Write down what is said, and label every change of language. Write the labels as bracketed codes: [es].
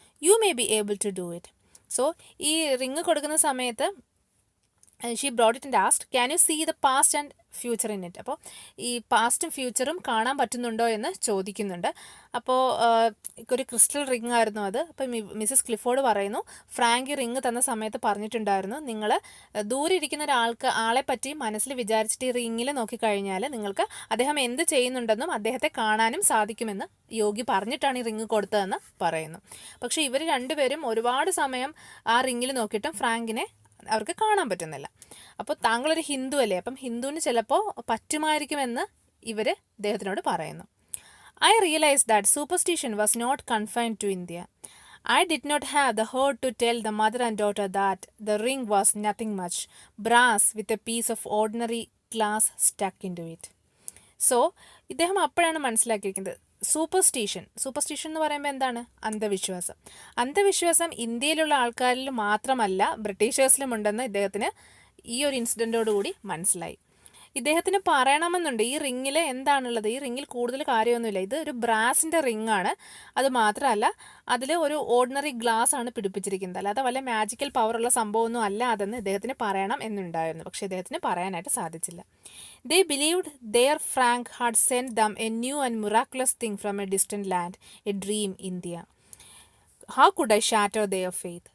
[en] You may be able to do it. So [ml] ഈ ring കൊടുക്കുന്ന സമയത്ത് [en] She brought it and asked can you see the past and future in it. [ml] അപ്പോൾ ഈ പാസ്റ്റും ഫ്യൂച്ചറും കാണാൻ പറ്റുന്നുണ്ടോ എന്ന് ചോദിക്കുന്നുണ്ട്. അപ്പോൾ ഒരു ക്രിസ്റ്റൽ റിംഗ് ആയിരുന്നു അത്. അപ്പോൾ മിസ്സസ് ക്ലിഫോർഡ് പറയുന്നു, ഫ്രാങ്ക് ഈ റിംഗ് തന്ന സമയത്ത് പറഞ്ഞിട്ടുണ്ടായിരുന്നു, നിങ്ങൾ ദൂരെ ഇരിക്കുന്ന ആളെ പറ്റി മനസ്സിൽ വിചാരിച്ചിട്ട് ഈ റിങ്ങിൽ നോക്കിക്കഴിഞ്ഞാൽ നിങ്ങൾക്ക് അദ്ദേഹം എന്ത് ചെയ്യുന്നുണ്ടെന്നും അദ്ദേഹത്തെ കാണാനും സാധിക്കുമെന്ന് യോഗി പറഞ്ഞിട്ടാണ് ഈ റിങ് കൊടുത്തതെന്ന് പറയുന്നു. പക്ഷേ ഇവർ രണ്ടുപേരും ഒരുപാട് സമയം ആ റിങ്ങിൽ നോക്കിയിട്ടും ഫ്രാങ്കിനെ അവർക്ക് കാണാൻ പറ്റുന്നില്ല. അപ്പോൾ താങ്കളൊരു ഹിന്ദു അല്ലേ, അപ്പം ഹിന്ദുവിന് ചിലപ്പോൾ പറ്റുമായിരിക്കുമെന്ന് ഇവർ അദ്ദേഹത്തിനോട് പറയുന്നു. [en] I realise that superstition was not confined to India. I did not have the heart to tell the mother and daughter that the ring was nothing much, brass with a piece of ordinary glass stuck into it. [ml] So ഇദ്ദേഹം അപ്പോഴാണ് മനസ്സിലാക്കിയിരിക്കുന്നത് superstition എന്ന് പറയുമ്പോൾ എന്താണ്? അന്ധവിശ്വാസം ഇന്ത്യയിലുള്ള ആൾക്കാരിൽ മാത്രമല്ല ബ്രിട്ടീഷേഴ്സിലും ഉണ്ടെന്ന് ഇദ്ദേഹത്തിന് ഈ ഒരു ഇൻസിഡൻറ്റോടുകൂടി മനസ്സിലായി. ഇദ്ദേഹത്തിന് പറയണമെന്നുണ്ട് ഈ റിങ്ങിൽ എന്താണുള്ളത്, ഈ റിങ്ങിൽ കൂടുതൽ കാര്യമൊന്നുമില്ല, ഇത് ഒരു ബ്രാസിൻ്റെ റിങ്ങാണ്, അത് മാത്രമല്ല അതിൽ ഒരു ഓർഡിനറി ഗ്ലാസ് ആണ് പിടിപ്പിച്ചിരിക്കുന്നത്, അല്ലാതെ വല്ല മാജിക്കൽ പവറുള്ള സംഭവമൊന്നും അല്ല അതെന്ന് ഇദ്ദേഹത്തിന് പറയണം എന്നുണ്ടായിരുന്നു. പക്ഷേ ഇദ്ദേഹത്തിന് പറയാനായിട്ട് സാധിച്ചില്ല. [en] They believed their Frank had sent them a new and miraculous thing from a distant land, a dream India. How could I shatter their faith?